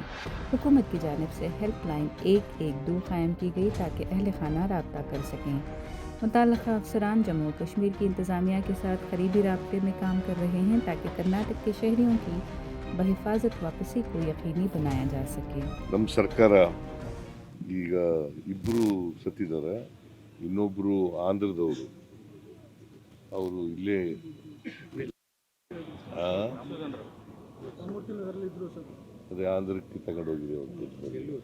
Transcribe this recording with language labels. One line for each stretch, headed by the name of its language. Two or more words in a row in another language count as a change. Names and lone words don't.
Urdu: حکومت کی جانب سے ہیلپ لائن 112 قائم کی گئی تاکہ اہل خانہ رابطہ کر سکیں. متعلقہ افسران جموں کشمیر کی انتظامیہ کے ساتھ قریبی رابطے میں کام کر رہے ہیں تاکہ کرناٹک کے شہریوں کی بحفاظت واپسی کو یقینی بنایا جا سکے.
Kannada: ನಮ್ಮ ಸರ್ಕಾರ ಈಗ ಇಬ್ಬರು ಸತ್ತಿದ್ದಾರೆ, ಇನ್ನೊಬ್ಬರು ಆಂಧ್ರದವರು, ಅವರು ಇಲ್ಲೇ ಅದೇ ಆಂಧ್ರಕ್ಕೆ ತಗೊಂಡೋಗಿದೆ ಅವರು.